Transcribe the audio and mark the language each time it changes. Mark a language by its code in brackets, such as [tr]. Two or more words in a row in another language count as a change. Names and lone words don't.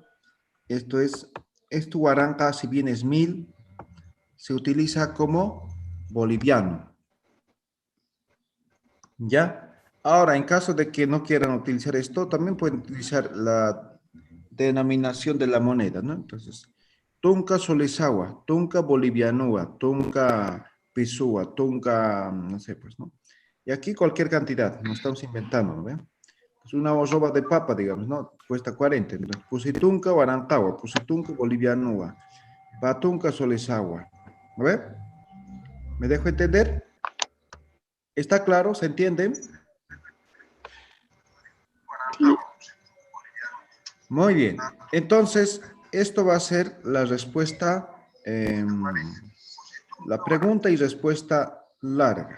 [es] Esto huaranca, si bien es 1000, se utiliza como boliviano. ¿Ya? Ahora, en caso de que no quieran utilizar esto, también pueden utilizar la denominación de la moneda, ¿no? Entonces, [ay] tunca solizagua, tunca bolivianúa, tunca pisúa, tunca, [es] no sé, pues, ¿no? Y aquí cualquier cantidad, no estamos inventando, ¿no? ¿Ve? Pues una roba de papa, digamos, ¿no? Cuesta 40. Entonces, [ay] pusitunca guarantagua, pusitunca bolivianúa, patunca solizagua. [es] ¿No ve? ¿Me dejo entender? ¿Está claro? ¿Se entiende? Sí. Muy bien. Entonces, esto va a ser la respuesta, la pregunta y respuesta larga.